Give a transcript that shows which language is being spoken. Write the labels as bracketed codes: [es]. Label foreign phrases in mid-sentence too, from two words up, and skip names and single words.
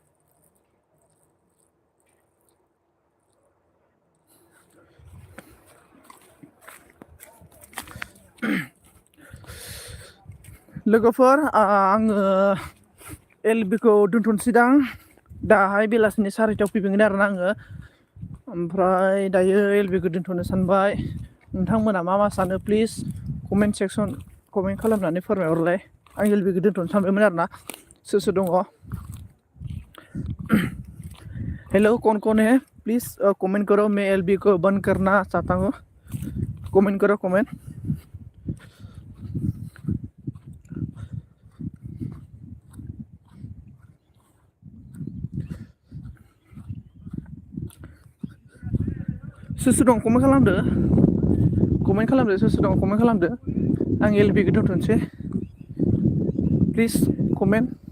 [brx] लोगोफोर आङो एलबिखौ दोनथ'नोसैदां दाहाय बेलासिनि 4टायाव फैफिनगोन आरोना आङो ओमफ्राय दायो एलबिखौ दोनथ'नो सानबाय नोंथांमोना मा सानो [en] please comment section comment [brx] खालामनानै फोरमायहरलाय आं एलबिखौ दोनथ'नो सानबायमोन आरोना सोर सोर दङ [hi] हेलो कौन है [en] please comment [hi] करो मैं एलबी को बंद करना चाहता हूँ कमेंट करो कमेंट [brx] सोर सोर दं कमेन्ट खालामदो सोर सोर दं कमेन्ट खालामदो आं एलबिखौ दोनथ'नोसै [en] please comment